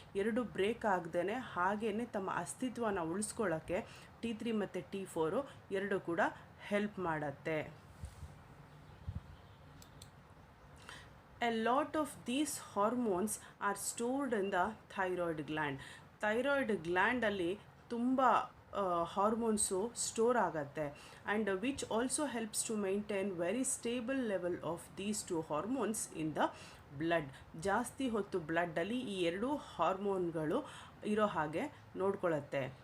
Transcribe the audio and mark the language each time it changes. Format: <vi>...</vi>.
<kn>ಎರಡು ಬ್ರೇಕ್ ಆಗದೇನೆ ಹಾಗೇನೆ ತಮ್ಮ ಅಸ್ತಿತ್ವನ ಉಳಿಸ್ಕೊಳ್ಳೋಕ್ಕೆ T3 ಮತ್ತು T4 ಎರಡು ಕೂಡ ಹೆಲ್ಪ್ ಮಾಡುತ್ತೆ.</kn> <en>A lot of these hormones are stored in the thyroid gland.</en> <kn>Thyroid ಗ್ಲ್ಯಾಂಡಲ್ಲಿ ತುಂಬ ಹಾರ್ಮೋನ್ಸು ಸ್ಟೋರ್ ಆಗುತ್ತೆ,</kn> <en>And which also helps to maintain very stable level of these two hormones in the blood.</en> <kn>ಜಾಸ್ತಿ ಹೊತ್ತು ಬ್ಲಡ್ಡಲ್ಲಿ ಈ ಎರಡೂ ಹಾರ್ಮೋನ್ಗಳು ಇರೋ ಹಾಗೆ ನೋಡ್ಕೊಳ್ಳುತ್ತೆ.</kn>